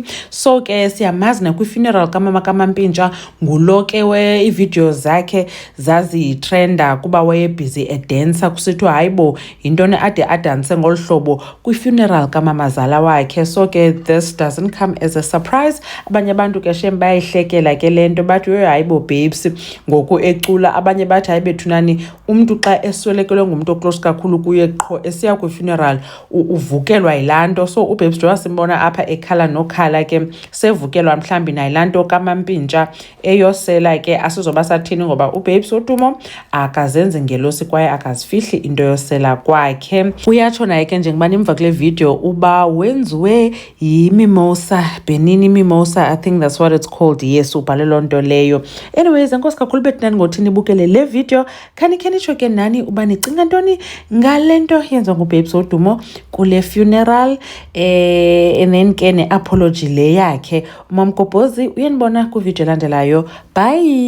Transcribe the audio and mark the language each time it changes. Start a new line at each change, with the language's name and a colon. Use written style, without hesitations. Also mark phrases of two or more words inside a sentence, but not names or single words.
Xhosa: So ke siyamazi nakwi-funeral kamama kaMampintsha ngulo ke iividiyo zakhe zazitrenda kuba wayebhizi edansa, kusithiwa hayibo yintoni ade adanse ngolu hlobo kwi-funeral kamamazala wakhe.
English: So ke this doesn't come as a surprise.
Xhosa: Abanye abantu ke shem bayayihlekela ke le nto bathi hayibo babes ngoku ecula. Abanye bathi hayi bethunani umntu xa eswelekelwe ngumntu oclose kakhulu kuye qho esiya kwi-funeral uvukelwa yilaa nto. So uBabes wasimbona apha ekhala nokhala ke sevukelwa mhlawumbi nayilaa nto kaMampintsha eyosela ke asizoba sathini ngoba uBabes Wodumo akazenzi ngelosi kwaye akazifihli into yosela kwakhe. Uyatsho naye ke njengoba nimva kule video uba wenziwe yimimosa, Benini mimosa,
English: I think that's what it's called. Yes,
Xhosa: ubhale loo nto leyo. Anyways, enkosi kakhulu bethu ngothi nibukele le video. Khanikhe nitsho ke nani uba nicinga ntoni ngale nto yenziwa nguBabes Wodumo kule funeral,
English: and then
Xhosa: ke ne-apology le yakhe. uMamgobhozi uyenibona kwividiyo elandelayo.